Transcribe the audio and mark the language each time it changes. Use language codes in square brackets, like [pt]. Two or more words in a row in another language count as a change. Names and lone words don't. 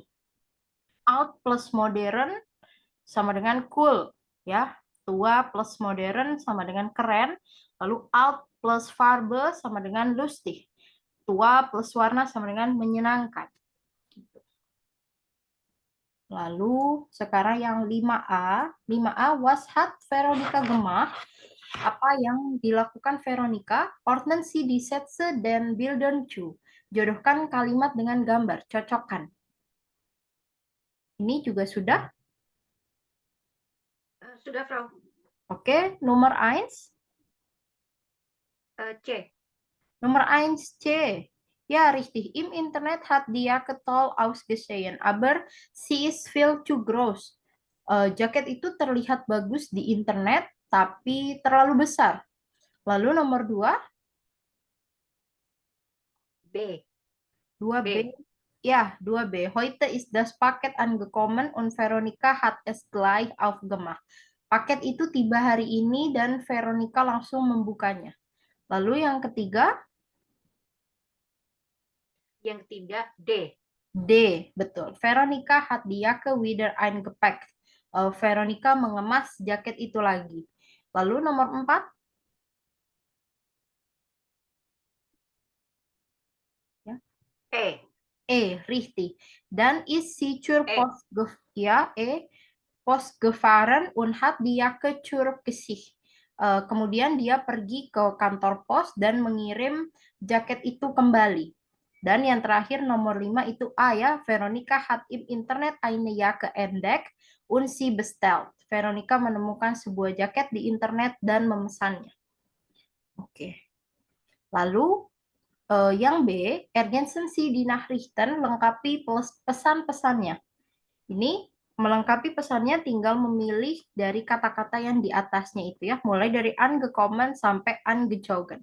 [de] Alt plus modern [id] sama dengan cool, ya. Tua plus modern sama dengan keren. Lalu [de] alt plus Farbe [id] sama dengan lustig. Tua plus warna sama dengan menyenangkan. Lalu sekarang yang 5A. 5A, [de] was hat Veronica gemacht? [id] Apa yang dilakukan Veronica? [de] Ordnen Sie die Sätze den Bildern zu. [id] Jodohkan kalimat dengan gambar, cocokkan. Ini juga sudah. Sudah, Frau. Oke, nomor 1. C. Nomor 1 C. [de] Ja, richtig. Im Internet hat die Jacke toll ausgesehen, aber sie ist viel zu groß. [id] Jaket itu terlihat bagus di internet, tapi terlalu besar. Lalu nomor 2, B. 2B. Ja, 2B. [de] Heute ist das Paket angekommen und Veronika hat es gleich aufgemacht. [id] Paket itu tiba hari ini dan Veronika langsung membukanya. Lalu yang ketiga, Yang ketiga, D. D, betul. [de] Veronica hat die Jacke wieder eingepackt. [id] Veronica mengemas jaket itu lagi. Lalu nomor 4, ya. [de] Richtig. Dan ist sie zur Post Post gefahren und hat die Jacke zurückgeschickt. [id] Kemudian dia pergi ke kantor pos dan mengirim jaket itu kembali. Dan yang terakhir nomor 5 itu A, ya. [de] Veronica hat im Internet eine Jacke entdeckt und sie bestellt. [id] Veronica menemukan sebuah jaket di internet dan memesannya. Oke. Lalu yang B, [de] ergänzen Sie die Nachrichten, [id] lengkapi pesan-pesannya. Ini melengkapi pesannya tinggal memilih dari kata-kata yang di atasnya itu, ya, mulai dari angekommen sampai angezogen.